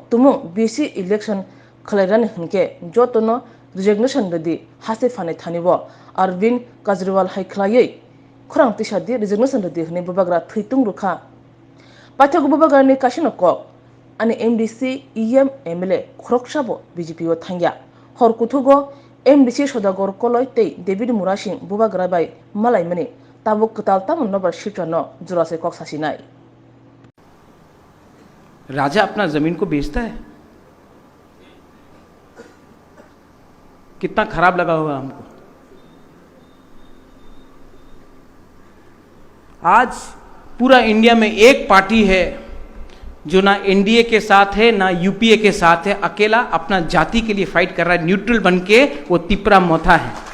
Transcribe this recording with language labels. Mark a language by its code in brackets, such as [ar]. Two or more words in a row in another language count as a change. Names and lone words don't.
[trk] tumung BC election khlairani hngke jotono resignation redi hase phane thanibo Arvind Kejriwal hai khlaiei khorang tisadi resignation redi hne babagra thuitung rukha pathago babagra ni kasino kok ani MDC EM MLA khoroksabo BJP o thangya hor kuthugo MDC sodagor koloi tei David Mura Singh babagra bai malai mani tabuk katal tamon nobar shitano jurase kok sasinai [hi] राजा अपना जमीन को बेचता है कितना खराब लगा होगा हमको आज पूरा इंडिया में एक पार्टी है जो ना एनडीए के साथ है ना यूपीए के साथ है अकेला अपना जाति के लिए फाइट कर रहा है न्यूट्रल बनके वो तिपरा मोथा है